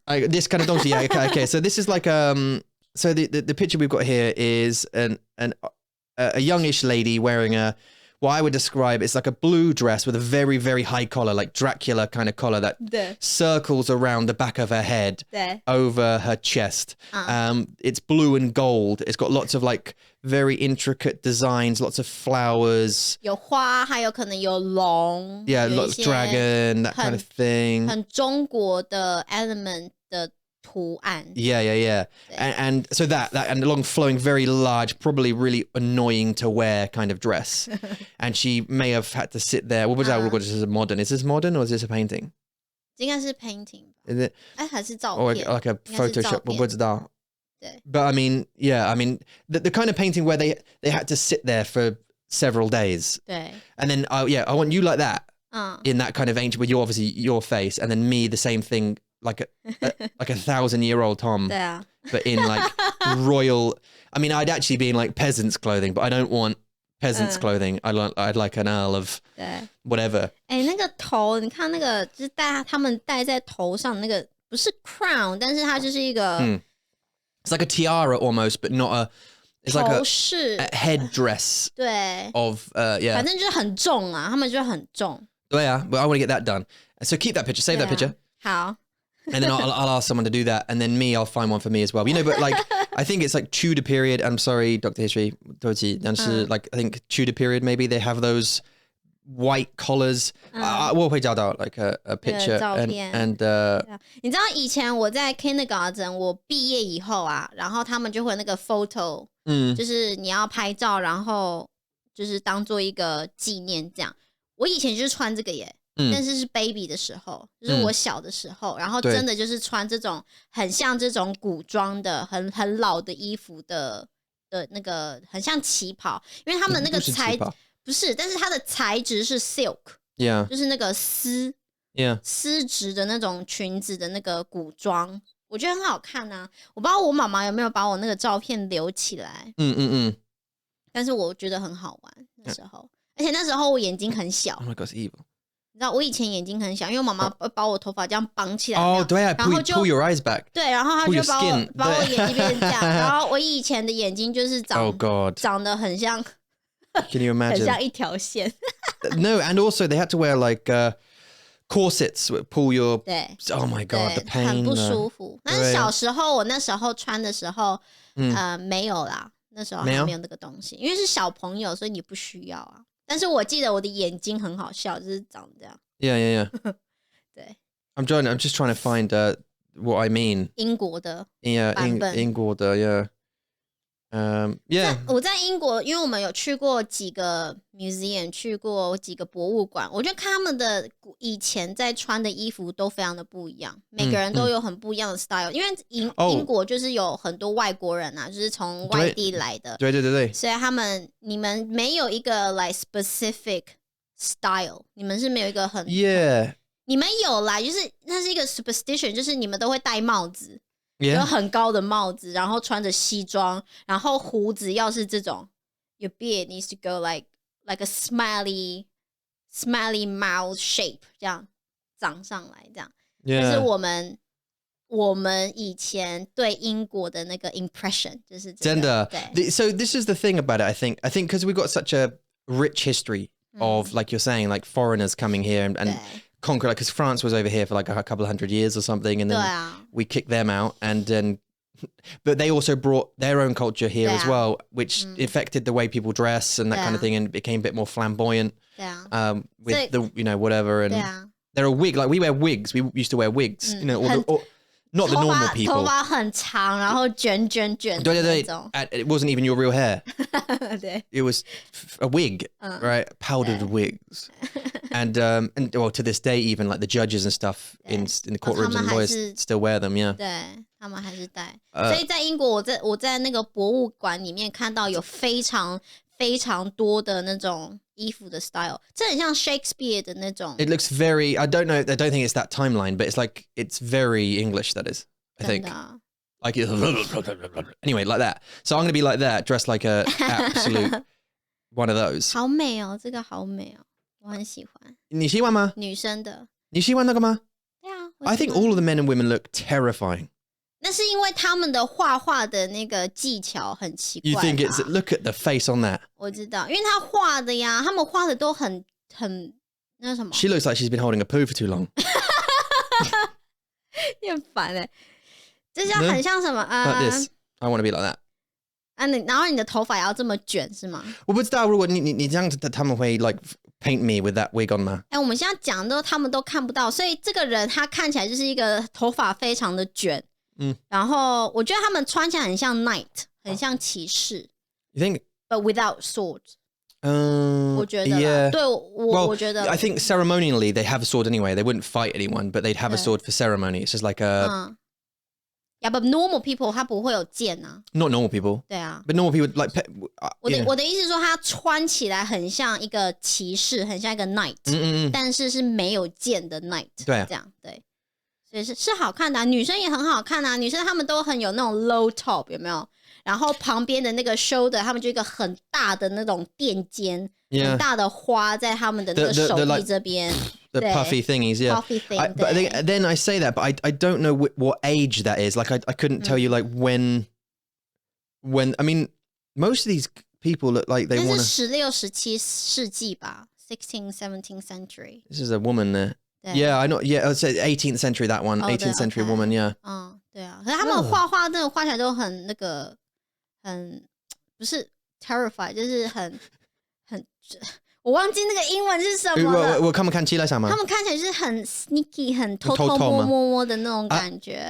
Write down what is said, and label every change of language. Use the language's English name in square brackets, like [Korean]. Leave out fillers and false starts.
[English] this kind of [Chinese] 东西 [English] okay so this is like so the picture we've got here is a youngish lady wearing what I would describe it's like a blue dress with a very very high collar like Dracula kind of collar that circles around the back of her head over her chest it's blue and gold it's got lots of like very intricate designs lots of flowers [Chinese] 有花还有可能有龙 [English] lots of dragon that kind of thing [Chinese] 很中国的 element 的图案。 [English] Yeah. And so that and a long flowing, very large, probably really annoying to wear kind of dress. And she may have had to sit there. [Chinese] 我不知道如果这是 [English] modern. Is this modern or is this a painting? [Chinese] 应该是 painting 吧。 [English] Is it? [Chinese] 还是照片 [English] Or like a Photoshop? [Chinese] 我不知道。对。 [English] But I mean, the kind of painting where they had to sit there for several days. [Chinese] 对。 [English] And then, I want you like that. In that kind of ancient, with obviously your face, and then me the same thing, like a 1,000-year-old Tom. [Chinese] 对啊。 [English] But in like royal, I mean, I'd actually be in like peasants' clothing, but I don't want peasants' clothing. I'd like an earl of whatever. [Chinese] 那个头，你看那个就是他们戴在头上那个不是 crown， 但是它就是一个。 [English] It's like a tiara almost, but not a. It's like a headdress. [Chinese] 对。 [English] Of yeah. [Chinese] 反正就是很重啊，他们就很重。 [English] Yeah, but I want to get that done. So keep that picture, save that picture. [Chinese] 好。 [English] And then I'll ask someone to do that, and then I'll find one for me as well. But like, I think it's like Tudor period. I'm sorry, Dr. History, [Chinese] 对不起，但是 [English] like I think Tudor period maybe they have those white collars. [Chinese] 我会找到 [English] like a picture and [Chinese] 你知道以前我在 kindergarten 我毕业以后啊，然后他们就会那个 photo，就是你要拍照，然后就是当做一个纪念这样。我以前就是穿这个耶。但是 baby 的时候，就是我小的时候，然后真的就是穿这种很像这种古装的、很老的衣服的那个，很像旗袍，因为他们那个不是，但是它的材质是 silk， 就是那个丝质的那种裙子的那个古装，我觉得很好看啊。我不知道我妈妈有没有把我那个照片留起来，但是我觉得很好玩那时候，而且那时候我眼睛很小。 [English] Oh my God, it's evil. [Chinese] 你知道我以前眼睛很小，因为我妈妈把我头发这样绑起来。对啊，然后就 [English] pull your eyes back。 [Chinese] 对，然后她就把我眼睛变成这样。然后我以前的眼睛就是长得很像 [English] Can you imagine? [Chinese] 很像一条线。 [English] No, and also they had to wear like corsets that pull your. [Chinese] 对。 [English] Oh my God, the pain. [Chinese] 很不舒服。但是小时候我那时候穿的时候，没有啦，那时候还没有那个东西，因为是小朋友，所以你不需要啊。但是我记得我的眼睛很好笑，就是长这样。 [English] Yeah. [Chinese] 对。 [English] I'm just trying to find what I mean. [Chinese] 英国的版本。英国的 [English] yeah. Yeah. [Chinese] 我在英国，因为我们有去过几个 museum， 去过几个博物馆，我就看他们的以前在穿的衣服都非常的不一样，每个人都有很不一样的 style，因为英国就是有很多外国人啊，就是从外地来的，对，所以你们没有一个 like specific style， 你们是没有一个很 [English] yeah， [Chinese] 你们有啦，就是那是一个 superstition， 就是你们都会戴帽子。有很高的帽子，然后穿着西装，然后胡子要是这种 [English] your beard needs to go like a smiley mouth shape [Chinese] 这样长上来这样。但是我们以前对英国的那个 impression 就是真的。 [English] So this is the thing about it, I think because we've got such a rich history of like you're saying, like foreigners coming here and conquer, because France was over here for like a couple of 100 years or something, and then we kicked them out, and then but they also brought their own culture here as well, which affected the way people dress and that kind of thing, and became a bit more flamboyant with the whatever, and they're a wig, like we wear wigs, we used to wear wigs, or not the normal people. [Chinese] 头发很长，然后卷对， [English] it wasn't even your real hair. [Chinese] 对 [English] It was a wig, right? Powdered wigs. And well, to this day, even like the judges and stuff in the courtrooms and lawyers still wear them, yeah. [Chinese] 对，他们还是戴。所以在英国，我在那个博物馆里面看到有非常非常多的那种衣服的 style， 这很像 Shakespeare 的那种。 [English] It looks very. I don't think it's that timeline, but it's very English. That is, I think. [Chinese] 真的。 [English] Like anyway, like that. So I'm going to be like that, dressed like a absolute one of those. [Chinese] 好美哦，这个好美哦，我很喜欢。你喜欢吗？女生的。你喜欢那个吗？对啊。 [English] I think all of the men and women look terrifying. [Chinese] 那是因为他们的画的那个技巧很奇怪吧。 [English] You think it's look at the face on that? [Chinese] 我知道，因为他画的呀，他们画的都很那什么。 [English] She looks like she's been holding a poo for too long. [Chinese] 你很烦欸。这叫很像什么 [English] ？Like this. I want to be like that. [Chinese] 然后你的头发也要这么卷是吗？我不知道，如果你这样子，他们会 [English] like paint me with that wig on [Chinese] 吗？我们现在讲的他们都看不到，所以这个人他看起来就是一个头发非常的卷，然后我觉得他们穿起来很像 knight， 很像骑士。 [English] You think? But without swords. [Chinese] 我觉得 [English] yeah. [Chinese] 对我觉得 [English] I think ceremonially they have a sword anyway. They wouldn't fight anyone, but they'd have a sword for ceremony. It's just like a... Yeah, but normal people [Chinese] 他不会有剑啊。 [English] Not normal people. [Chinese] 对啊。 [English] But normal people like... [Chinese] 我的意思是说，他穿起来很像一个骑士，很像一个 knight，但是是没有剑的 knight。对啊，这样对，所以是好看的啊。女生也很好看啊，女生她们都很有那种 low top， 有没有？然后旁边的那个 shoulder， 他们就一个很大的那种垫肩，很大的花在他们的那个手臂这边。 [English] The puffy thingies, yeah. Puffy thing. But then I say that, but I don't know what age that is. Like I couldn't tell you like when. I mean, most of these people look like they want to. [Chinese] 16、17世纪吧 ， [English] 16th, 17th century. This is a woman there. Yeah, I know. Yeah, I'd say 18th century. That one, 18th century woman. Yeah. [Chinese] 对啊，可是他们画真的画起来都很那个，很不是 terrified， 就是很。我忘记那个英文是什么了。我看起来什么？他们看起来就是很 sneaky， 很偷摸的那种感觉。